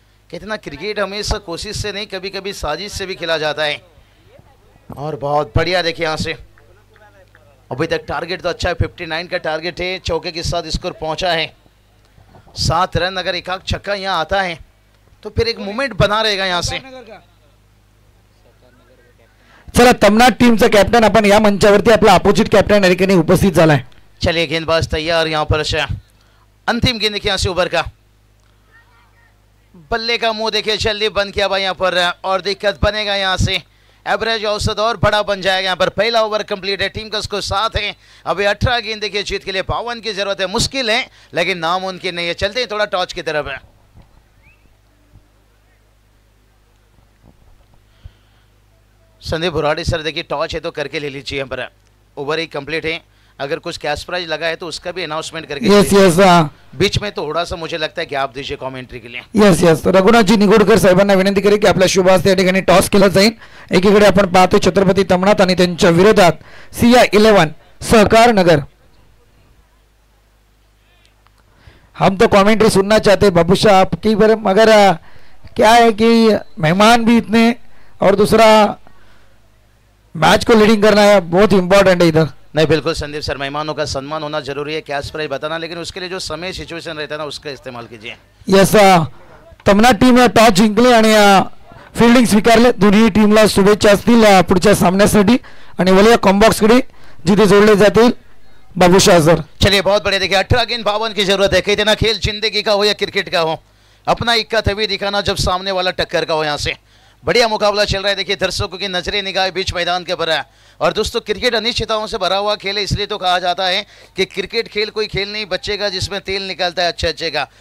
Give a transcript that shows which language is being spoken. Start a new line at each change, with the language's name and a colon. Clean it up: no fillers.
Hindi: कहते ना क्रिकेट हमेशा कोशिश से नहीं, कभी कभी साजिश से भी खेला जाता है। और बहुत बढ़िया देखिए यहाँ से अभी तक टारगेट तो अच्छा है, 59 का टारगेट है। चौके के साथ स्कोर पहुंचा है 7 रन। अगर एक आग छक्का यहाँ आता है तो फिर एक मोमेंट बना रहेगा यहाँ से।
Marathi: चला तमनाट टीमचा कॅप्टन आपण या मंचावरती आपला अपोजिट कॅप्टन या ठिकाणी उपस्थित झालाय।
Hindi: चलिए गेंदबाज तैयार यहाँ पर अंतिम गेंद देखिए यहाँ से ओवर का, बल्ले का मुंह देखिए जल्दी बंद किया भाई यहाँ पर, और दिक्कत बनेगा यहाँ से। एवरेज औसत और बड़ा बन जाएगा यहाँ पर। पहला ओवर कंप्लीट है, टीम का स्कोर 7 है। अभी 18 गेंद देखिए जीत के लिए 52 की जरूरत है। मुश्किल है लेकिन नामुमकिन नहीं है। चलते हैं थोड़ा टॉच की तरफ है। संदीप बुराड़ी सर देखिए टॉच है तो करके ले लीजिए यहाँ पर। ओवर ही कंप्लीट है, अगर कुछ कैश प्राइज लगा है तो उसका भी अनाउंसमेंट करके
English: yes
Hindi: बीच में थोड़ा सा मुझे लगता है गॅप दीजिए कॉमेंट्री के लिए।
Marathi: यस रघुनाथजी निगोडकर साहेबांना विनंती करेल की आपल्या शुभ हस्ते या ठिकाणी टॉस केला जाईल। एकीकडे आपण पाहतो छत्रपती तमनाथ आणि त्यांच्या विरोधात सिया 11 सहकार नगर।
Hindi: हम तो कमेंट्री सुनना चाहते बाबू शाह आपकी, पर मगर क्या है कि मेहमान भी इतने और दूसरा मैच को लीडिंग करना है बहुत इंपॉर्टेंट है इधर। नहीं बिल्कुल संदीप सर, मेहमानों का सम्मान होना जरूरी है, कैश प्राइज बताना, लेकिन उसके लिए जो समय सिचुएशन रहता है ना उसका इस्तेमाल कीजिए।
Marathi: यस तमनाट टीम टॉस जिंकले आणि फील्डिंग स्वीकारले। दोन्ही टीमला शुभेच्छा असतील पुढच्या सामन्यासाठी आणि वलिया कॉम्बॉक्सकडे जिथे जोडले जातील बाबू शाह सर।
Hindi: चलिए बहुत बढ़िया देखिए 18 गेंद 52 की जरूरत है। कहते ना खेल जिंदगी का हो या क्रिकेट का हो, अपना इक्का तभी दिखाना जब सामने वाला टक्कर का हो। यहाँ से बढ़िया मुकाबला चल रहा है। देखिए दर्शकों की नजरें निगाह बीच मैदान के भरा है। और दोस्तों क्रिकेट अनिश्चितताओं से भरा हुआ खेल है, इसलिए तो कहा जाता है कि क्रिकेट खेल कोई खेल नहीं बच्चे का जिसमें तेल निकलता है अच्छे अच्छे का।